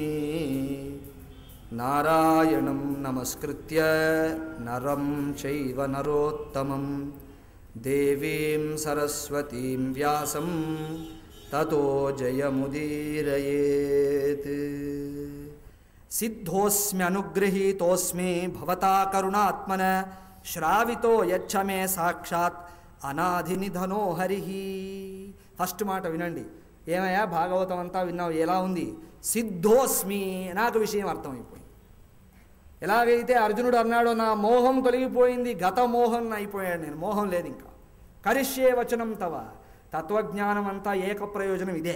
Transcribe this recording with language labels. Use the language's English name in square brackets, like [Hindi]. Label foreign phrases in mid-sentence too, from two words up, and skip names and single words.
[Sanskrit] नारायणं नमस्कृत्य नरं चैव नरोत्तमं देवीं सरस्वतीं व्यासं ततो जयमुदीरयेत्। सिद्धोऽस्म्यनुगृहीतोऽस्मि भवता करुणात्मन श्रावितो यच्छ मे साक्षात् अनाधिनिधनो हरिः। [Telugu] ఫస్ట్ మాట వినండి. ఏమయ్యా భాగవతం అంతా విన్నావు, ఎలా ఉంది? సిద్ధోస్మి, నాకు విషయం అర్థమైపోయింది. ఎలాగైతే అర్జునుడు అన్నాడో నా మోహం తొలగిపోయింది, గత మోహం అయిపోయాడు, నేను మోహం లేదు ఇంకా. [Sanskrit] करिष्ये वचनं तव, [Telugu] తత్వజ్ఞానం అంతా ఏక ప్రయోజనం ఇదే.